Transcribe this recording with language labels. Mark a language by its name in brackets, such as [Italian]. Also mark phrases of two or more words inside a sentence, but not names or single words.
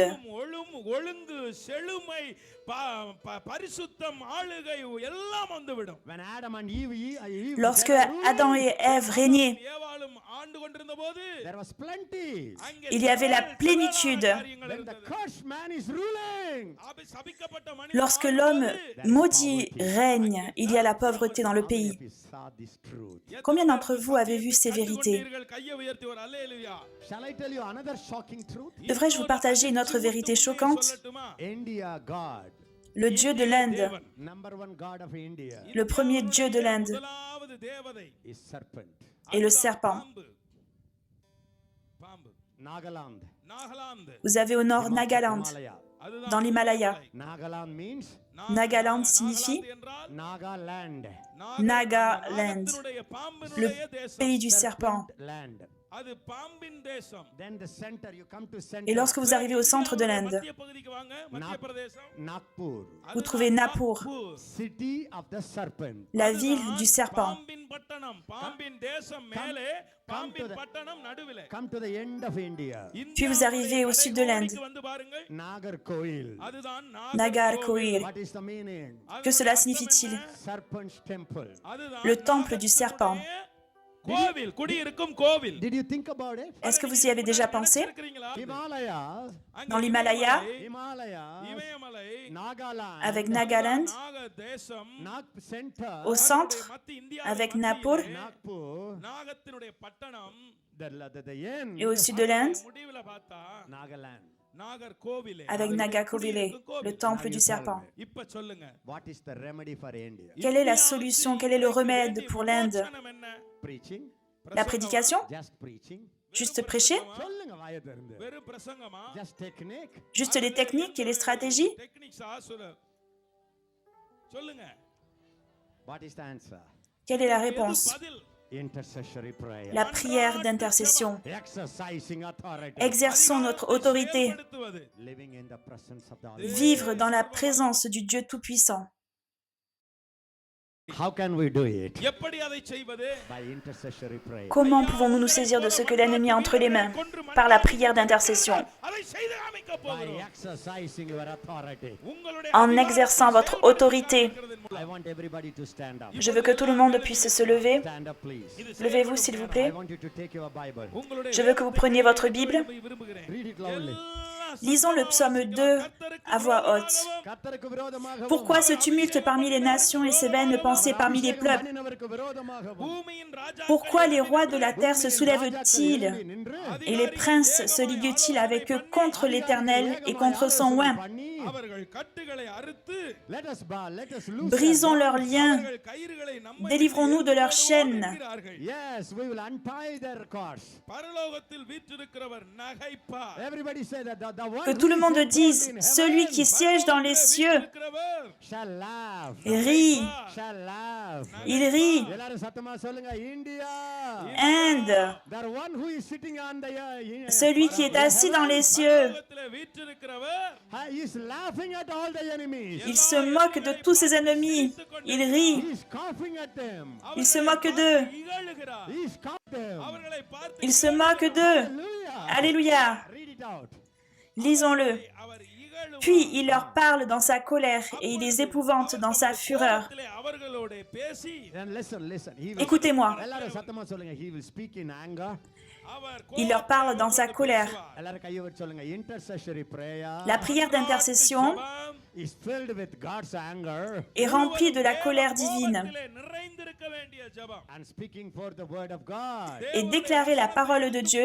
[Tamil] ஒழுங்கு செழுமை பரிசுத்தம் ஆளுகை எல்லாம் வந்துவிடும். [English] when Adam and Eve [French] Lorsque Adam et Ève régnaient, [Tamil] ஏவாளும் ஆண்டு கொண்டிருந்த போது [English] there was plenty. [Tamil] அங்கே [French] il y avait la plénitude. [Tamil] காரியங்கள் [English] When the [Tamil] இருந்தது. [English] cursed man is ruling, [Tamil] சபிக்கப்பட்ட மனிதன் [French] Lorsque l'homme maudit règne, il y a la pauvreté dans le [English] how many [French] pays. [English] of you saw this truth? [French] Combien d'entre vous avez vu ces vérités? [Tamil] கையை உயர்த்தி ஒரு அல்லேலூயா. [English] Shall I tell you another shocking truth? [French] Devrais-je vous partager une autre vérité choquante? [Tamil] சொல்லட்டுமா? [English] India God, [French] Le Dieu de l'Inde, [English] number one God of India, [French] le premier Dieu de l'Inde, [Tamil] முதலாவது தேவதை [English] is serpent. [French] est le serpent. [Tamil] பாம்பு. பாம்பு. Nagaland. நாகாலாந்து. [French] Vous avez au nord Nagaland, Himalaya. [Tamil] அதுதான் [French] dans l'Himalaya. [English] Nagaland means [French] Nagaland signifie [Tamil] என்றால் Nagaland. Nagaland, நாகத்தினுடைய [French] le [Tamil] பாம்பினுடைய தேசம். [French] pays du serpent. [English] Land. [Tamil] அது பாம்பின் தேசம். [English] Then the center, you come to center. [French] Et lorsque vous arrivez au centre de l'Inde, [Tamil] மத்திய பகுதிக்கு வாங்க. மத்திய பிரதேசம். Nagpur, [French] vous trouvez Nagpur, [English] city of the serpent. [French] la ville du serpent. [Tamil] பாம்பின் பட்டணம். பாம்பின் தேசம் மேலே, பாம்பின் பட்டணம் நடுவிலே. [English] Come to the end of India. [French] Puis vous arrivez au sud de l'Inde, [Tamil] வந்து பாருங்கள். Nagarkoil. அதுதான் Nagarkoil. [English] What is the meaning? [French] Que cela signifie-t-il? [English] Serpent's temple. [Tamil] அதுதான் [French] Le temple du serpent. [Tamil] கோவில், குடியிருக்கும் கோவில். [English] Did you think about it? [French] Est-ce que vous y avez déjà pensé? [Tamil] இருக்கிறீங்களா? Himalaya, [French] Dans l'Himalaya, Himalaya, [Tamil] இமயமலை, Nagaland, [French] avec Nagaland, [Tamil] நாக தேசம், [English] Nag center, [French] au centre, [Tamil] மத்திய இந்தியா, [French] avec Nagpur, Nagpur, [Tamil] நாகத்தினுடைய பட்டணம். [English] the end, [French] et au sud de l'Inde, [Tamil] முடிவுல பார்த்தா Nagaland. நாகர்கோவிலே. [French] avec Nagarkovile, le temple du serpent. [Tamil] இப்ப சொல்லுங்க. [English] What is the remedy for India? [French] Quelle est la solution, quel est le remède pour l'Inde? [Tamil] பிரச்சனை என்ன? [English] Preaching, [French] La prédication? [English] just preaching. [French] Juste prêcher? [Tamil] சொல்லுங்க வாயை திறந்து. வெறும் பிரசங்கமா? [English] Just technique. [French] Juste les techniques et les stratégies? [Tamil] டெக்னிக்ஸா சொல்லுங்க. [English] What is the answer? [French] Quelle est la réponse? [Tamil] பதில். [English] Intercessory prayer. [French] La prière d'intercession. [English] Exercising authority. [French] Exerçons notre autorité. [Tamil] செயல்படுத்துவது. [English] Living in the presence of the Almighty. [French] Vivre dans la présence du Dieu Tout-Puissant. [English] How can we do it? [Tamil] எப்படி அதை செய்வது? [English] By intercessory prayer. [French] Comment pouvons-nous nous saisir de ce que l'ennemi a entre les mains? Par la prière d'intercession. [Tamil] அதை செய்து காமிக்க [English] By [Tamil] போகிறோம். [English] exercising your authority. [Tamil] உங்களுடைய [French] En exerçant votre autorité. [English] I want everybody to stand up. [French] Je veux que tout le monde puisse se lever. [English] Stand up, please. [French] Levez-vous, s'il vous [English] I [French] plaît. [English] want you to take your Bible. [Tamil] உங்களுடைய [French] Je veux que vous preniez votre Bible. [Tamil] விரும்புகிறேன். [English] Read it loudly. [French] Lisons le psaume 2 à voix haute. [Tamil] கர்த்தருக்கு விரோதமாகவும் [French] Pourquoi ce tumulte parmi les nations et ces vaines pensées parmi les peuples? [Tamil] பண்ணினவருக்கு விரோதமாகவும் பூமியின் ராஜா [French] Pourquoi les rois de la terre se soulèvent-ils [Tamil] நின்று [French] et les princes se liguent-ils avec eux contre l'Éternel et contre son oint? [Tamil] பண்ணி அவர்கள் கட்டுகளை அறுத்து [English] let us bow, let us loose. [French] Brisons leurs liens, [Tamil] அவர்கள் கயிறுகளை நம்மை [French] délivrons-nous de leurs chaînes. [Tamil] இருக்கிறார்கள். [English] Yes, we will untie their cords. [Tamil] பரலோகத்தில் வீற்றிருக்கிறவர் நகைப்பார். [English] Everybody say that the one [French] Que tout le monde dise, celui qui siège dans les cieux [Tamil] இருக்கிறவர் [English] shall laugh. [French] rit, [English] Shall laugh. [French] il rit. [Tamil] எல்லாரும் சத்தமா சொல்லுங்க இந்தியா. [French] Inde, [English] The one who is sitting on the [French] celui qui est assis dans les cieux, [Tamil] பரலோகத்தில் வீற்றிருக்கிறவர் [English] is laughing at all the enemies. [French] il se moque de tous ses ennemis. Il rit, [English] He is coughing at them. [French] il se moque d'eux, [Tamil] இகழுகிறார். [English] He is coughing them. [Tamil] அவர்களை பார்த்து [French] il se moque d'eux. [English] Hallelujah. [French] Alléluia. [English] Read it out. [French] Lisons-le. [Tamil] அவர் இகழும் [French] Puis il leur parle dans sa colère et il les épouvante dans sa fureur. [Tamil] அவர்களோட பேசி [English] Then listen. He will [French] Écoutez-moi, [Tamil] எல்லாரும் சத்தமா சொல்லுங்க. [English] He will speak in anger. [Tamil] அவர் [French] il leur parle dans sa colère. [Tamil] எல்லாரும் கையை வச்சு சொல்லுங்க. [English] Intercessory prayer [French] La prière d'intercession [English] is filled with God's anger [French] est remplie de la colère divine. [Tamil] நிறைந்திருக்க வேண்டிய ஜெபம். [English] and speaking for the word of God. [French] Et déclarer la parole de Dieu.